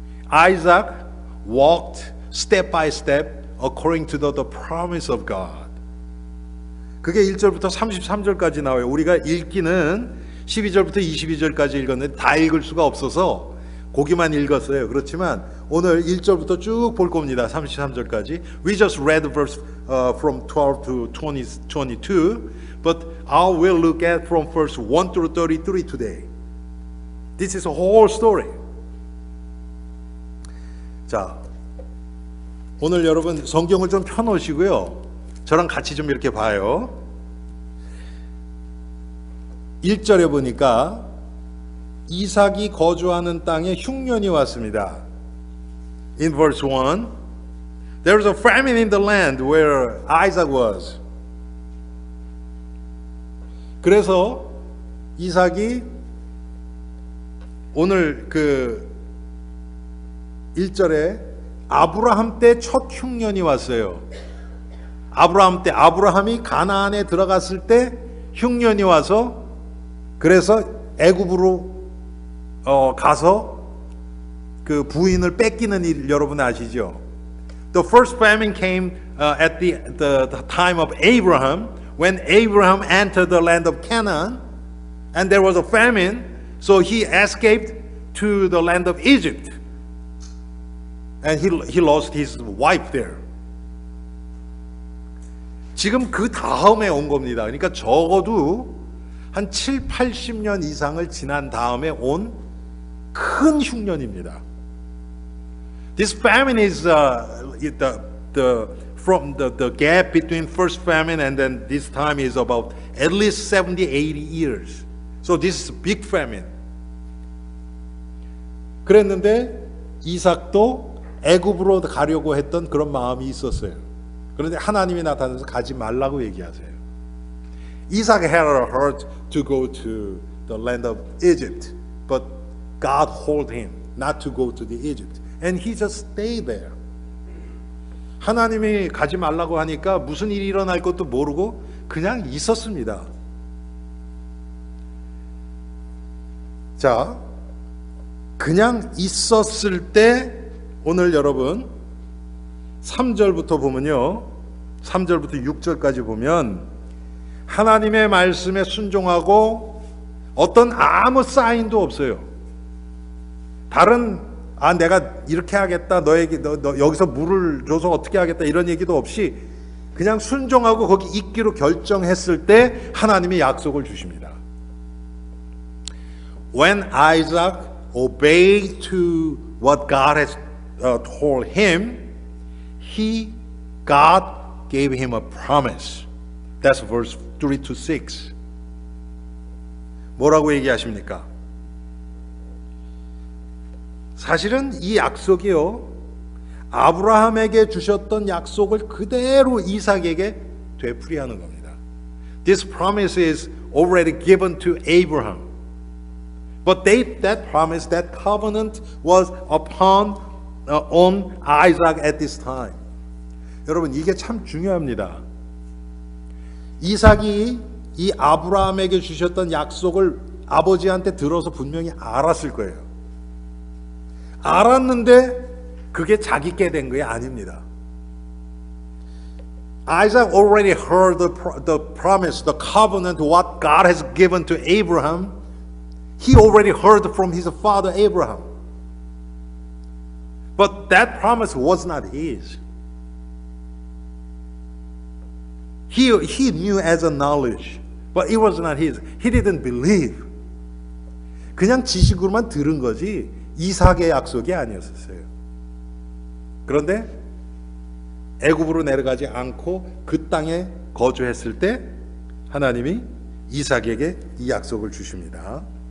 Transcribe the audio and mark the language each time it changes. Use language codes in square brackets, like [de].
[en] Isaac walked step by step according to the promise of God. [ko] 그게 1절부터 33절까지 나와요. 우리가 읽기는 12절부터 22절까지 읽었는데 다 읽을 수가 없어서 거기만 읽었어요. 그렇지만 오늘 1절부터 쭉 볼 겁니다. 33절까지. [en] We just read verse from 12 to 22, but I will look at from verse 1 through 33 today. This is a whole story. [ko] 자, 오늘 여러분 성경을 좀 펴놓으시고요. 저랑 같이 좀 이렇게 봐요. 1절에 보니까 이삭이 거주하는 땅에 흉년이 왔습니다. [en] In verse 1, there was a famine in the land where Isaac was. [ko] 그래서 이삭이 오늘 1절에 아브라함 때 첫 흉년이 왔어요. 아브라함이 가나안에 들어갔을 때 흉년이 와서 그래서 애굽으로 가서 그 부인을 뺏기는 일 여러분 아시죠? [en] The first famine came at the time of Abraham, when Abraham entered the land of Canaan, and there was a famine, so he escaped to the land of Egypt, and he lost his wife there. [ko] 지금 그 다음에 온 겁니다. 그러니까 적어도 한 7, 80년 이상을 지난 다음에 온 큰 흉년입니다. [en] This famine is the from the gap between first famine and then this time is about at least 70, 80 years. So this is a big famine. [ko] 그랬는데 이삭도 애굽으로 가려고 했던 그런 마음이 있었어요. 그런데 하나님이 나타나서 가지 말라고 얘기하세요. [en] Isaac had a heart to go to the land of Egypt, but God told him not to go to the Egypt, and he just stayed there. [ko] 하나님이 가지 말라고 하니까 무슨 일이 일어날 것도 모르고 그냥 있었습니다. 자, 그냥 있었을 때 오늘 여러분 3절부터 보면요, 3절부터 6절까지 보면 하나님의 말씀에 순종하고 어떤 아무 사인도 없어요. 다른 내가 이렇게 하겠다, 너에게 너 여기서 물을 줘서 어떻게 하겠다 이런 얘기도 없이 그냥 순종하고 거기 있기로 결정했을 때 하나님이 약속을 주십니다. [en] When Isaac obeyed to what God has told him, God gave him a promise. That's verse 3 to 6. [ko] 뭐라고 얘기하십니까? 사실은 이 약속이요, 아브라함에게 주셨던 약속을 그대로 이삭에게 되풀이하는 겁니다. [en] This promise is already given to Abraham. But that promise, that covenant was on Isaac at this time. [ko] 여러분, 이게 참 중요합니다. 이삭이 이 아브라함에게 주셨던 약속을 아버지한테 들어서 분명히 알았을 거예요. 알았는데 그게 자기께 된 게 아닙니다. [en] Isaac already heard the promise, the covenant, what God has given to Abraham. He already heard from his father Abraham. But that promise was not his. He knew as a knowledge, but it was not his. He didn't believe. [ko] 그냥 지식으로만 들은 거지 이삭의 약속이 아니었어요. 그런데 애굽으로 내려가지 않고 그 땅에 거주했을 때 하나님이 이삭에게 이 약속을 주십니다.